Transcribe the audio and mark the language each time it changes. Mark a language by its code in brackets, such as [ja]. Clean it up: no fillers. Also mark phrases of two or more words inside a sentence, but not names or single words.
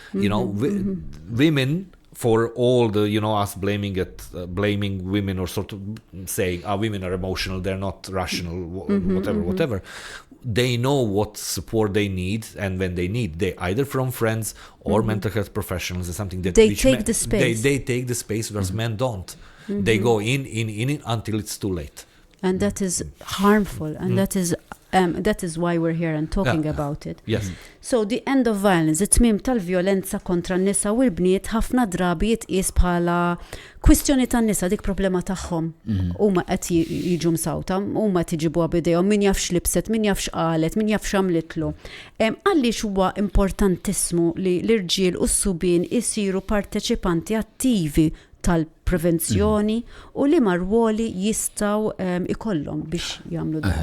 [en] Women, for all the us blaming women, or sort of saying women are emotional, they're not rational, whatever, they know what support they need, and when they need, they either from friends or mental health professionals, or something that they take the space. They take the space, whereas men don't. They go in until it's too late. And that is harmful, and that is why we're here and talking about it. Yes. So the end of violence, [mt] it-tmiem tal-vjolenza kontra n-nisa u l-bniet ħafna drabi jitqies bħala kwistjoni tan-nisa, dik problema tagħhom. Huma qed jiġu msawta, huma tiġibuha bidejhom, min jafx libset, min jafx qalet, min jafx għamlitlu. Għaliex huwa importantissimu li l-irġiel u s-subien isiru parteċipanti attivi tal-prevenzjoni u li marwoli jistaw ikollhom biex jagħmlu dan.